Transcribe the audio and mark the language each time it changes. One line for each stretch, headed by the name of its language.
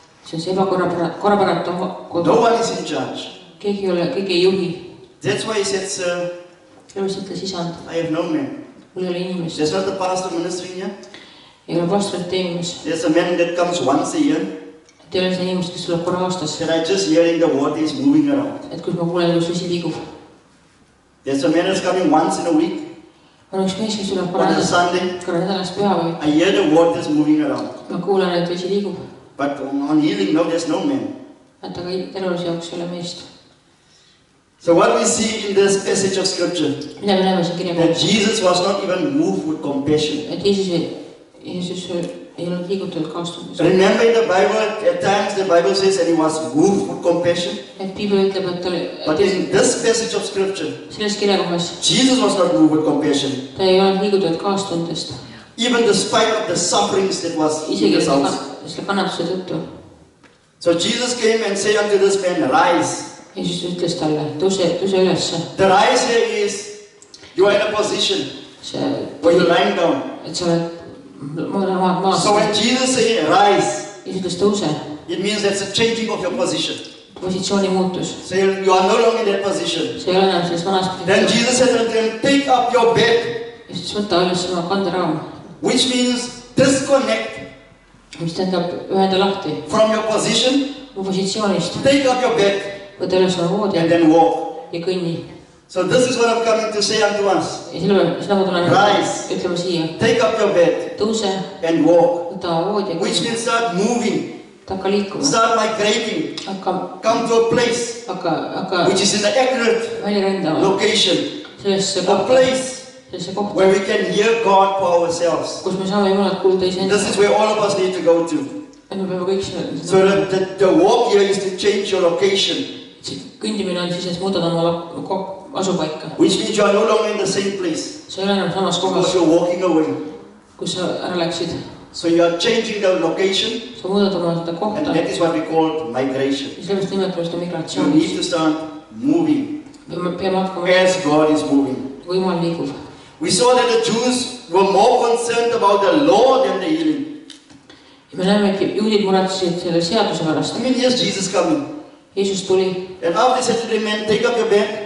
Estonian: See on see ebakorrapäratu kodu.
English: no one is in charge.
Estonian: Keegi ei juhi.
English: That's why he said, Sir,
Estonian: Sellepärast ütles Isand.
English: I have no man.
Estonian: Mul ei ole inimest.
English: There's not the pastor ministering here.
Estonian: Ei ole pastorit teenimas.
English: There's a man that comes once a year.
Estonian: Et ei ole seda inimest, kes tuleb korra aastas.
English: That I just hearing the water is moving around.
Estonian: Et kus ma kuulen, kus vesi liigub.
English: There's a man that's coming once in a week.
Estonian: On üks mees, kes tuleb
English: On a Sunday,
Estonian: korra nädalas püha või.
English: I hear the water is moving around.
Estonian: Ma kuulen, et vesi liigub.
English: But on healing, no, there's no man.
Estonian: Et aga tervuse jaoks ei ole meest.
English: So what we see in this passage of scripture,
Estonian: Mida me näeme siin
English: that
Estonian: kirjakohas?
English: Jesus was not even moved with compassion.
Estonian: Et Jeesus ei olnud liigutatud kaastumisest.
English: Remember in the Bible, at times the Bible says that he was moved with compassion.
Estonian: Et Piibel ütleb, et
English: But in this passage of scripture,
Estonian: selles kirjakohas
English: Jesus was not moved with compassion.
Estonian: ta ei olnud liigutatud kaastundest.
English: Even despite of the sufferings that was in
Estonian: Isegi
English: his house.
Estonian: selle kannatuse tõttu.
English: So Jesus came and said unto this man, rise.
Estonian: Jeesus ütles talle, tõuse ülesse.
English: The rise here is, you are in a position where you're lying down.
Estonian: Et sa oled maas.
English: So when Jesus said rise,
Estonian: Jeesus ütles tõuse.
English: it means that's a changing of your position.
Estonian: Positsiooni muutus.
English: So you are no longer in that position.
Estonian: See ei ole enam selles vanas
English: Then
Estonian: positsioon.
English: Jesus said unto him, take up your bed.
Estonian: Ja siis võta üles oma kanderaam.
English: Which means disconnect
Estonian: Mis tähendab ühenda lahti.
English: from your position,
Estonian: Positsioonist.
English: take up your bed,
Estonian: Võta üles oma voodi
English: and then walk.
Estonian: ja kõnni.
English: So this is what I'm coming to say unto us.
Estonian: Ja seda ma tulen
English: Rise.
Estonian: ütlema siia.
English: Take up your bed
Estonian: Tõuse,
English: and walk.
Estonian: võta oma voodi ja
English: Which
Estonian: kõnni.
English: means start moving,
Estonian: Hakka liikuma.
English: start migrating, come to a place
Estonian: Hakka
English: which is in the accurate
Estonian: välja rändama.
English: location,
Estonian: Sellesse
English: a
Estonian: kohta.
English: place
Estonian: Sellesse kohta.
English: where we can hear God for ourselves.
Estonian: Kus me saame Jumalat kuulda iseenda.
English: This is where all of us need to go to.
Estonian: Et me peame kõik
English: So the walk here is to change your location,
Estonian: kõndimine on siis, et muudad oma asupaika.
English: which means you are no longer in the same place
Estonian: Sa ei ole enam samas kohas,
English: because you're walking away.
Estonian: kus sa ära läksid.
English: So you are changing the location,
Estonian: Sa muudad oma seda
English: and
Estonian: kohta.
English: that is what we call migration.
Estonian: Ja sellepärast nimetame seda
English: You
Estonian: migratsiooniks.
English: need to start moving
Estonian: Peame hakkama,
English: as God is moving.
Estonian: kui Jumal liigub.
English: We saw that the Jews were more concerned about the law than the healing.
Estonian: Ja me näeme, et juudid muretsesid selle seaduse pärast.
English: I mean, here's Jesus coming.
Estonian: Jeesus tuli
English: And after he said to the man, take up your bed,